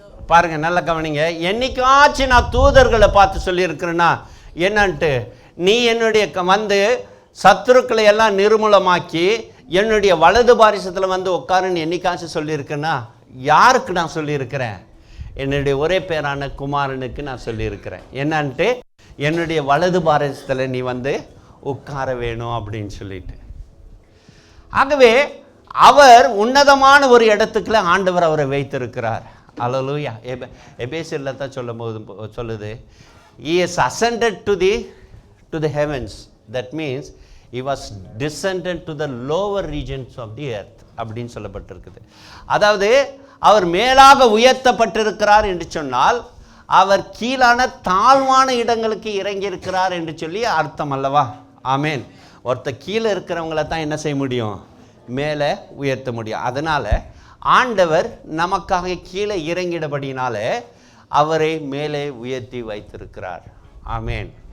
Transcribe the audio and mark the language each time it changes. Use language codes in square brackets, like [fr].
[ta] பாருங்க, நல்ல கவனிங்க. என்னைக்காச்சும் நான் தூதர்களை பார்த்து சொல்லியிருக்கிறேன்னா என்னன்ட்டு, நீ என்னுடைய சத்துருக்களை எல்லாம் நிர்மூலமாக்கி என்னுடைய வலது பாரிசத்தில் உட்காருன்னு என்னைக்காச்சும் சொல்லியிருக்கேன்னா யாருக்கு நான் சொல்லியிருக்கிறேன்? என்னுடைய ஒரே பேரான குமாரனுக்கு நான் சொல்லியிருக்கிறேன். என்னன்ட்டு, என்னுடைய வலது பாரிசத்தில் நீ உட்கார வேணும் அப்படின்னு சொல்லிட்டு. ஆகவே அவர் உன்னதமான ஒரு இடத்துக்குள்ள ஆண்டவர் அவரை வைத்திருக்கிறார். அல்லேலூயா. எபேசியர்ல தான் சொல்லுது, [en] he has ascended to the heavens. That means he was descended to the lower regions of the earth [ta] அப்படின்னு சொல்லப்பட்டிருக்குது. அதாவது அவர் மேலாக உயர்த்தப்பட்டிருக்கிறார் என்று சொன்னால் அவர் கீழான தாழ்வான இடங்களுக்கு இறங்கி இருக்கிறார் என்று சொல்லி அர்த்தம் அல்லவா? ஆமேன். ஒருத்தர் கீழே இருக்கிறவங்கள தான் என்ன செய்ய முடியும்? மேலே உயர்த்த முடியும். அதனால ஆண்டவர் நமக்காக கீழே இறங்கிடபடினால அவரை மேலே உயர்த்தி வைத்திருக்கிறார். ஆமேன்.